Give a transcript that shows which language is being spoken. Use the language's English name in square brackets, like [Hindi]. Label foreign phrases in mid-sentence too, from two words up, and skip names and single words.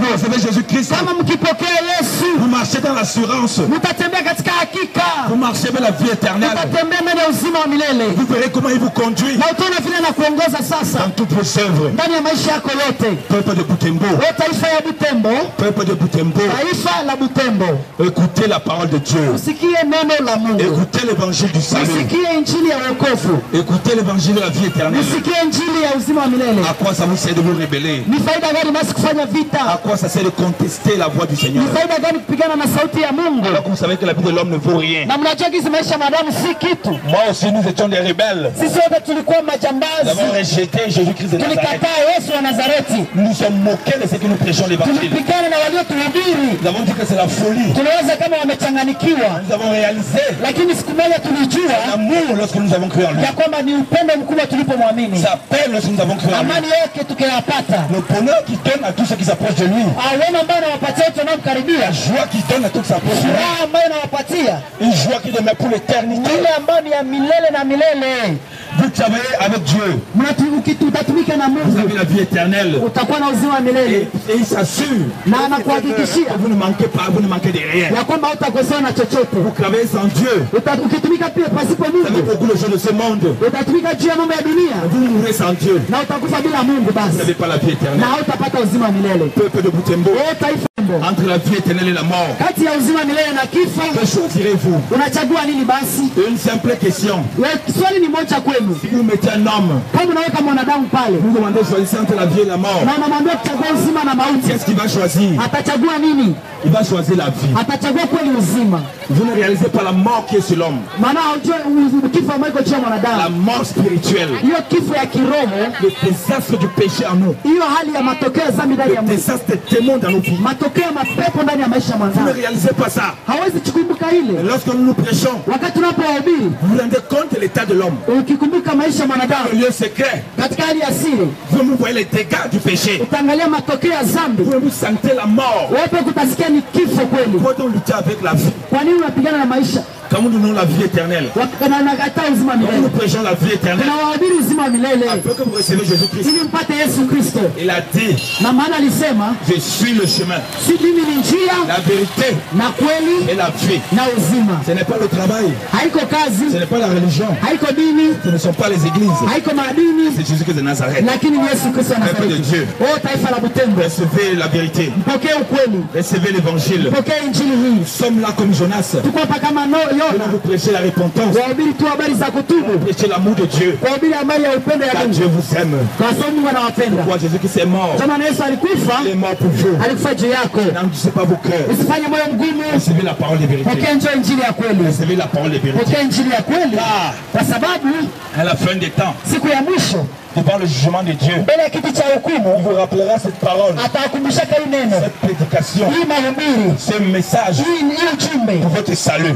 [French] Vous recevez Jésus-Christ. [Swahili] Kama mkipokea Yesu. [French] Vous marchez dans l'assurance. [Swahili] Mtatembea katika hakika. [French] Vous marchez vers la vie éternelle. [Swahili] Mtatembea ndani ya uzima wa milele. [French] Vous verrez comment il vous conduit. [Swahili] Na utaona vile anakuongoza sasa. [French] Dans toutes vos œuvres. [Swahili] Ndani ya maisha yako yote. [French] Peuple de Butembo. [Swahili] Oh taifa ya Butembo. [French] Peuple de Butembo. [Swahili] Taifa la Butembo. [French] Écoutez la parole de Dieu. [Swahili] Usikie neno la Mungu. [French] Écoutez l'évangile du salut. [Swahili] Usikie injili ya wokovu. [French] Écoutez l'évangile de la vie éternelle. [Swahili] Usikie injili ya uzima wa milele. [French] À quoi ça vous sert de vous rébeller? [Swahili] Ni faida gani basi kufanya vita? [French] À quoi ça sert de contester la voix du Seigneur? [Swahili] Ni faida gani kupigana na sauti ya Mungu? [French] Alors que vous savez que la vie de l'homme ne vaut rien. [Swahili] Na mnajua kisi maisha ya mwanadamu si kitu. [French] Moi aussi nous étions des rebelles. [Swahili] Sisi wote tulikuwa majambazi. [French] Nous avons rejeté Jésus-Christ de Nazareth. [Swahili] Tulikataa Yesu wa Nazareti. [French] Nous nous sommes moqués de ce que nous prêchons l'évangile. [Swahili] Tulipigana na waliotuhubiri. [French] Nous avons dit que c'est la folie. [Swahili] Tunaweza kama wamechanganikiwa. [French] Nous avons réalisé [Swahili] Lakini siku moja tulijua [French] l'amour lorsque nous avons cru en lui. [Swahili] ya kwamba ni upendo mkubwa tulipomwamini. [French] Sa paix lorsque nous avons cru en lui. [Swahili] Amani yake tukiyapata. [French] Le bonheur qu'il donne à tous ceux qui s'approchent de lui. [Swahili] Wema ambayo anawapatia watu wanaomkaribia. [French] La joie qu'il donne à tous ceux qui s'approchent de lui. [Swahili] Furaha ambayo anawapatia. [French] Une joie qui demeure pour l'éternité. [Swahili] Ile ambayo ni ya milele na milele. [French] Vous travaillez avec Dieu. [Swahili] Utatumika na Mungu. [French] Vous avez la vie éternelle. [Swahili] Utakuwa na uzima wa milele. [French] Et il s'assure. [Swahili] Na anakuhakikishia. [French] Vous ne manquez pas, vous ne manquez de rien. [Swahili] Ya kwamba hutakosewa na chochote. [French] Vous travaillez sans Dieu. [Swahili] Ukitumika pia pasipo [French] Vous avez [Swahili] Mungu. [French] beaucoup de choses de ce monde. [Swahili] Utatumika juu ya mambo ya dunia. [French] Vous mourrez sans Dieu. [Swahili] Na utakufa bila Mungu [French] Vous [Swahili] basi. [French] n'avez pas la vie éternelle. [Swahili] Na hautapata uzima wa milele. [French] Peuple de Butembo. [Swahili] Taifa [French] entre la vie éternelle et la mort, [Swahili] kati ya uzima milele na kifo, [French] que choisirez-vous? [Swahili] unachagua nini basi? [French] Une simple question. [Swahili] Swali ni moja kwenu. [French] Si vous mettez un homme, [Swahili] kama unaweka mwanadamu pale, [French] vous demandez choisir entre la vie et la mort, [Swahili] na unamwambia kuchagua uzima na mauti, [French] qu'est-ce qu'il va choisir? [Swahili] atachagua nini? [French] Il va choisir la vie. [Swahili] Atachagua kweli uzima. [French] Vous ne réalisez pas la mort qui est sur l'homme. [Swahili] Maana hujui kifo ambacho cha mwanadamu. [French] La mort spirituelle. [Swahili] Hiyo kifo ya kiroho, [French] le désastre du péché en nous. [Swahili] Hiyo hali ya matokeo ya dhambi ndani ya [French] le désastre des démons dans nos vies. [Swahili] Matokeo ya mapepo ndani ya maisha ya [French] Vous ne [Swahili] mwanadamu. [French] réalisez pas ça. [Swahili] Hawezi kukumbuka ile. [French] Lorsque nous nous prêchons, [Swahili] Wakati tunapohubiri, [French] vous vous rendez compte de l'état de l'homme. [Swahili] ukikumbuka maisha ya mwanadamu [French] Le lieu secret. [Swahili] katika hali ya siri, [French] Vous voyez les dégâts du péché. [Swahili] utaangalia matokeo ya dhambi. [French] Vous sentez la mort. [Swahili] Wewe kutasikia ni kifo kweli. [French] Pourquoi on lutte avec la vie? [Swahili] Kwa nini unapigana na maisha? [French] Quand nous donnons la vie éternelle, [Swahili] Wakati uzima [French] quand nous [Swahili] milele. [French] prêchons la vie éternelle, [Swahili] Tunawahubiri uzima milele [French] afin que vous recevez Jésus-Christ. [Swahili] ili mpate Yesu Kristo. [French] Il a dit, [Swahili] Na maana alisema, [French] je suis le chemin, [Swahili] si mimi ni njia [French] la vérité [Swahili] na kweli [French] et la vie. [Swahili] na uzima. [French] Ce n'est pas le travail, [Swahili] Haiko [French] ce [Swahili] kazi, [French] n'est pas la religion, [Swahili] haiko dini, [French] ce ne sont pas les églises, [Swahili] haiko maadini, [French] c'est Jésus-Christ de Nazareth. [Swahili] lakini ni Yesu Kristo wa [French] Peuple de [Swahili] Nazareti. [French] Dieu, [Swahili] Oh taifa la Butembo, [French] recevez la vérité, [Swahili] mpokee ukweli, [French] recevez l'évangile. [Swahili] mpokee injili hii. [French] Nous sommes là comme Jonas. [Swahili] Tuko hapa kama [French] Nous [Swahili] Yona, [French] vous prêcher la repentance, [Swahili] wahubiri tu habari za kutubu, [French] prêcher l'amour de Dieu, [Swahili] wahubiri habari ya upendo ya [French] car [Swahili] Mungu, [French] Dieu vous aime. [Swahili] kwa sababu Mungu anawapenda. [French] Pourquoi Jésus-Christ est mort? [Swahili] Kwa maana Yesu alikufa, [French] Il est mort pour vous. [Swahili] alikufa juu yako. [French] N'endurcissez pas vos cœurs. [Swahili] Usifanye moyo mgumu, [French] Recevez la parole de vérité. [Swahili] pokea njoo injili ya kweli, [French] Recevez la parole de vérité. [Swahili] pokea injili ya kweli, Ah, kwa sababu [French] à la fin des temps, [Swahili] siku ya mwisho [French] devant le jugement de Dieu, il vous rappellera cette parole, cette prédication, ce message pour votre salut.